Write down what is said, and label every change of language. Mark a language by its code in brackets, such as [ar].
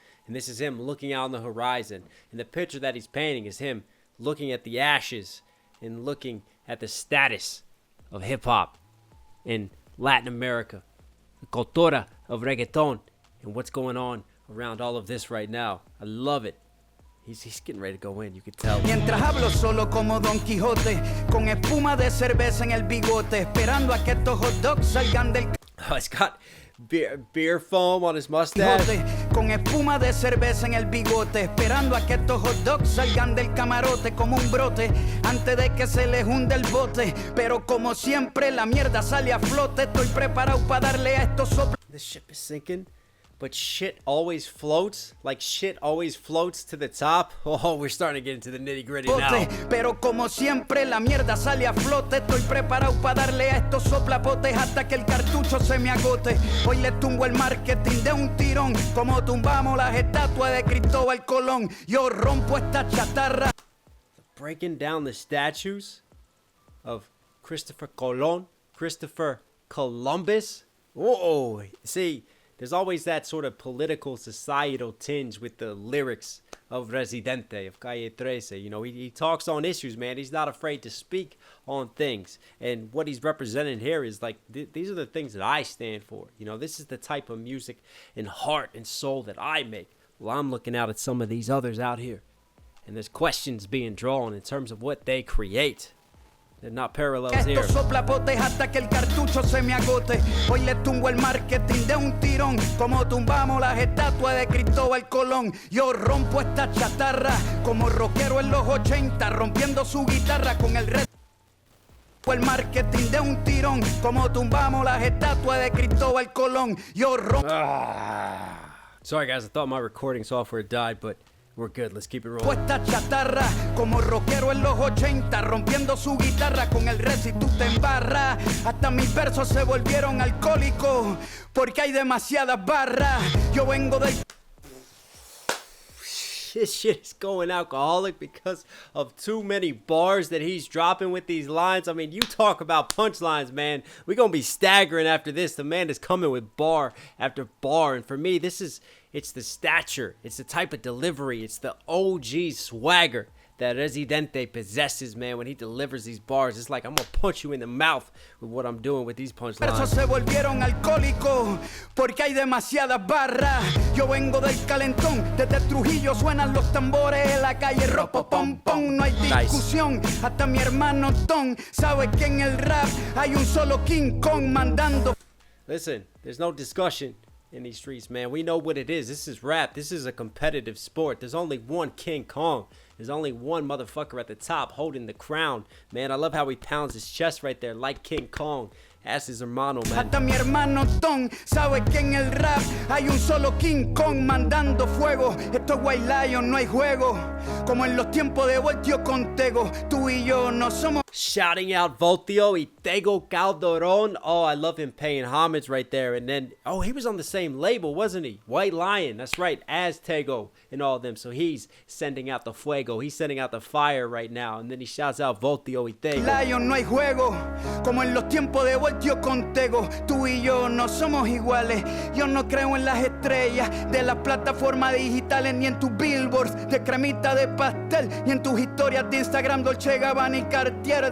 [en] And this is him looking out on the horizon. And the picture that he's painting is him looking at the ashes and looking at the status of hip-hop in Latin America. The cultura of reggaeton. And what's going on around all of this right now. I love it. He's getting ready to go in, you can tell. [es] Mientras hablo solo como Don Quijote, con espuma de cerveza en el bigote, esperando a que estos hot dogs salgan del. [en] Oh, he's got beer foam on his mustache. [es] Con espuma de cerveza en el bigote, esperando a que estos hot dogs salgan del camarote como un brote, antes de que se les hunde el bote. Pero como siempre la mierda sale a flote, estoy preparado para darle a estos soplos. [en] The ship is sinking. But shit always floats, like shit always floats to the top. Oh, we're starting to get into the nitty gritty now. [es] Pero como siempre la mierda sale a flote, estoy preparado para darle a estos soplapotes hasta que el cartucho se me agote. Hoy le tumbo el marketing de un tirón, como tumbamos las estatuas de Cristóbal Colón. Yo rompo esta chatarra. [en] Breaking down the statues of Christopher Colon, Christopher Columbus. Whoa, see. There's always that sort of political, societal tinge with the lyrics of Residente, of Calle 13. You know, he talks on issues, man. He's not afraid to speak on things. And what he's representing here is like, these are the things that I stand for. You know, this is the type of music and heart and soul that I make. Well, I'm looking out at some of these others out here, and there's questions being drawn in terms of what they create. They're not parallels here. [es] Esto sopla potes hasta que el cartucho se me agote. Hoy le tumbo el marketing de un tirón, como tumbamos las estatuas de Cristóbal Colón. Yo rompo esta chatarra como rockero en los 80, rompiendo su guitarra con el resto. El marketing de un tirón, como tumbamos las estatuas de Cristóbal Colón. Yo rompo. [en] Sorry guys, I thought my recording software died, but we're good. Let's keep it rolling. [es] Esta chatarra como rockero en los 80, rompiendo su guitarra con el res y tú te embarras. Hasta mis versos se volvieron alcohólicos porque hay demasiadas barras. Yo vengo del. [en] This shit is going alcoholic because of too many bars that he's dropping with these lines. I mean, you talk about punchlines, man. We're going to be staggering after this. The man is coming with bar after bar. And for me, it's the stature. It's the type of delivery. It's the OG swagger that Residente possesses, man. When he delivers these bars, it's like I'm going to punch you in the mouth with what I'm doing with these punchlines. [es] Se volvieron alcohólicos porque hay demasiadas barras. Yo vengo del calentón, desde Trujillo suenan los tambores en la calle ropo pom pom, no hay discusión. Hasta mi hermano Tom sabe que en el rap hay un solo King Kong mandando. [en] Listen, there's no discussion in these streets, man. We know what it is. This is rap. This is a competitive sport. There's only one King Kong. There's only one motherfucker at the top holding the crown. Man, I love how he pounds his chest right there like King Kong. Ask his hermano, man. [es] Hasta mi hermano Tom sabe que en el rap hay un solo King Kong mandando fuego. Esto es White Lion, no hay juego. Como en los tiempos de Voltio con Tego. Tú y yo no somos. [en] Shouting out Voltio y Tego Calderón. Oh, I love him paying homage right there. And then, oh, he was on the same label, wasn't he? White Lion, that's right, as Tego and all of them. So he's sending out the fuego. He's sending out the fire right now. And then he shouts out Voltio y Tego. [es] Lion, no hay juego. Como en los tiempos de Voltio con Tego. Tú y yo no somos iguales. Yo no creo en las estrellas de las plataformas digitales, ni en tus billboards de cremita de pastel, ni en tus historias de Instagram Dolce Gabbana y Cartier.